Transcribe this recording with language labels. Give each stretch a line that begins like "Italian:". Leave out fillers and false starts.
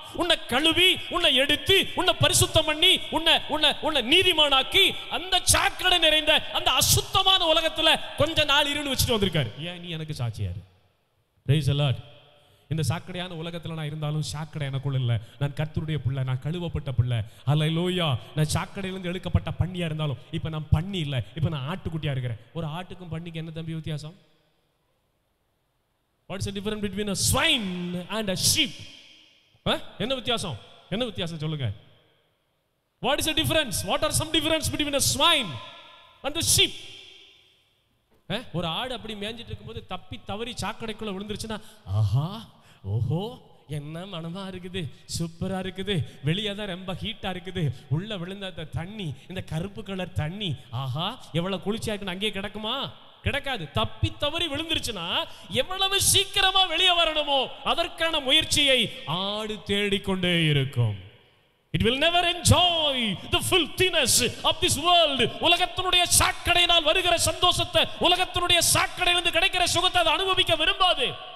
Tamil: உன்னை கழுவி, உன்னை எடுத்து, உன்னை பரிசுத்தம் பண்ணி, உன்னை நீதிமானாக்கி அந்த சாக்கடை நிறைந்த அந்த அசுத்தமான உலகத்துல கொஞ்ச நாள் இருந்து வச்சுட்டு வந்திருக்காரு. ஏன் நீ எனக்கு சாட்சியாரு? Praise the Lord. இந்த சாக்கடையான உலகத்துல நான் இருந்தாலும் சாக்கடை எனக்குள்ள இல்லை. நான் கர்த்தருடைய பிள்ளை, நான் கழுவப்பட்ட பிள்ளை. ஹல்லேலூயா. நான் சாக்கடையிலிருந்து எடுக்கப்பட்ட பன்னியா இருந்தாலும் இப்ப நான் பன்னி இல்லை, இப்ப நான் ஆட்டுக்குட்டியா இருக்கிறேன். ஒரு ஆட்டுக்கும் பன்னிக்கு என்ன தம்பி வித்தியாசம்?
English: What is the difference between a swine and a sheep?
Tamil: என்ன வித்தியாசம்? என்ன வித்தியாசம் சொல்லுங்க?
English: What is the difference? What are some difference between a swine and a sheep?
Tamil: ஒரு ஆடு அப்படி மேஞ்சிட்டு இருக்கும்போது தப்பி தவறி சாக்கடைக்குள்ள விழுந்துருச்சுன்னா, ஆஹா, ஓஹோ, என்ன மனமா இருக்குது, சூப்பரா இருக்குது, வெளியே தான் ரொம்ப ஹீட்டா இருக்குது, உள்ள விழுந்த தண்ணி, இந்த கருப்பு கலர் தண்ணி, ஆஹா எவ்வளவு குளிர்ச்சியா இருக்குன்னு அங்கேயே கிடக்குமா? கிடக்காது. தப்பி தவறி விழுந்துருச்சுன்னா எவ்வளவு சீக்கிரமா வெளியே வரணுமோ அதற்கான முயற்சியை ஆடு தேடிக்கொண்டே இருக்கும்.
English: It will never enjoy the filthiness of this world.
Tamil: உலகத்தினுடைய சாக்கடையினால் வருகிற சந்தோஷத்தை, உலகத்தினுடைய சாக்கடையிலிருந்து கிடைக்கிற சுகத்தை அது அனுபவிக்க விரும்பாது.